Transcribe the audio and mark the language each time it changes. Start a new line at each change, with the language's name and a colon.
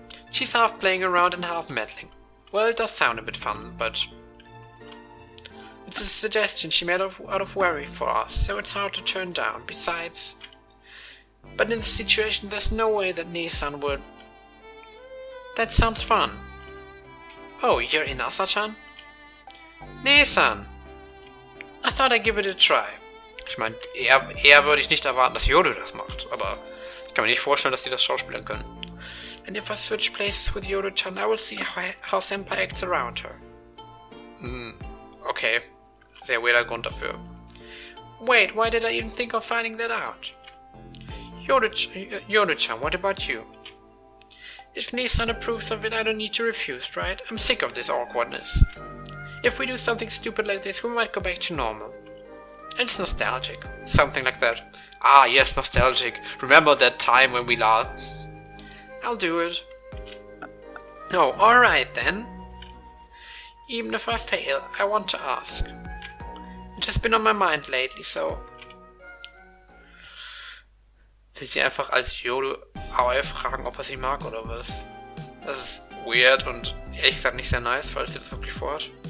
English: She's half playing around and half meddling. Well, it does sound a bit fun, but it's a suggestion she made out of worry for us, so it's hard to turn down. Besides, but in this situation, there's no way that Nissan would. That sounds fun. Oh, you're in Asa-chan? Nissan! I thought I'd give it a try.
German: Ich meine, eher würde ich nicht erwarten, dass Yodo das macht, aber ich kann mir nicht vorstellen, dass sie das schauspielern können.
English: And if I switch places with Yodo-chan, I will see how Senpai acts around her. Okay.
German: Sehr weirder Grund dafür.
English: Wait, why did I even think of finding that out? Yodo-chan, what about you? If Nissan approves of it, I don't need to refuse, right? I'm sick of this awkwardness. If we do something stupid like this, we might go back to normal. And it's nostalgic. Something like that. Ah, yes, nostalgic. Remember that time when we laughed? I'll do it. Oh, alright then. Even if I fail, I want to ask. It has been on my mind lately, so...
German: Will sie einfach als Yodo Aoi fragen, ob er sie mag oder was? Das ist weird und ehrlich gesagt nicht sehr nice, falls sie das wirklich vorhat.